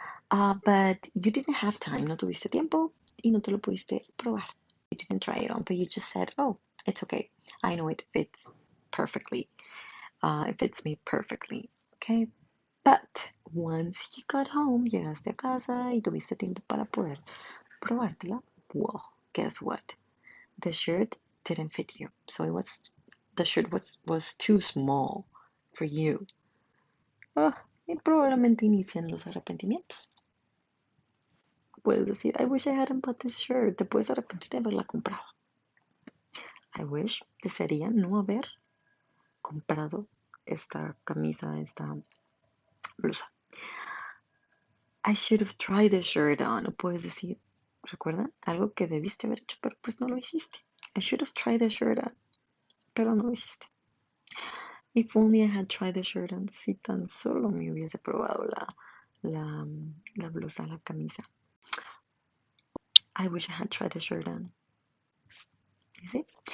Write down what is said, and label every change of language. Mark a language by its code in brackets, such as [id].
[en] But you didn't have time, [es] no tuviste tiempo y no te lo pudiste probar. [en] You didn't try it on, but you just said, oh, it's okay. I know it fits perfectly. It fits me perfectly, okay? But once you got home, [es] llegaste a casa y tuviste tiempo para poder probártela. [en] Well, guess what? The shirt didn't fit you. So the shirt was too small for you. [es] Y probablemente inician los arrepentimientos. Puedes decir, [en] I wish I hadn't bought this shirt. [es] Te puedes arrepentir de haberla comprado. I wish desearía no haber comprado esta camisa, esta blusa. [en] I should have tried the shirt on. [es] O puedes decir, recuerda, algo que debiste haber hecho, pero pues no lo hiciste. [en] I should have tried the shirt on, [es] pero no lo hiciste. [en] If only I had tried the shirt on. [es] Si tan solo me hubiese probado la blusa, la camisa. [en] I wish I had tried the shirt on. You see?